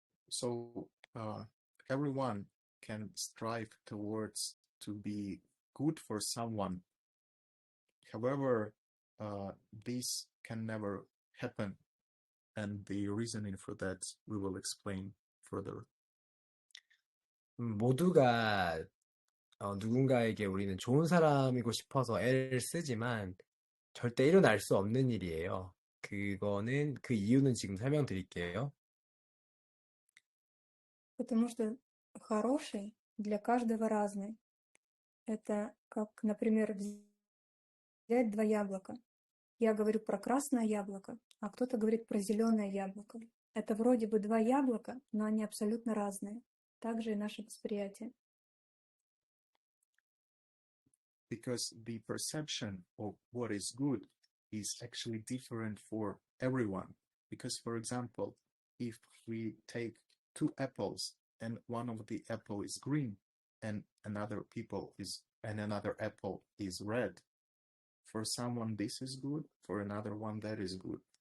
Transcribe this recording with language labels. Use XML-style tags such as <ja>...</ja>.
<en>So everyone can strive towards to be good for someone. However, this can never happen, and the reasoning for that we will explain further.</en> <ko>모두가 누군가에게 우리는 좋은 사람이고 싶어서 애를 쓰지만 절대 일어날 수 없는 일이에요. 그 이유는 지금 설명드릴게요.</ko> <ru>Потому что хороший для каждого разный. Это как, например, взять два яблока. Я говорю про красное яблоко, а кто-то говорит про зеленое яблоко. Это вроде бы два яблока, но они абсолютно разные. Также и наше восприятие.</ru> <en>Because the perception of what is good is actually different for everyone. Because, for example, if we take two apples and one of the apple is green and another apple is red, for someone this is good, for another one that is good.</en>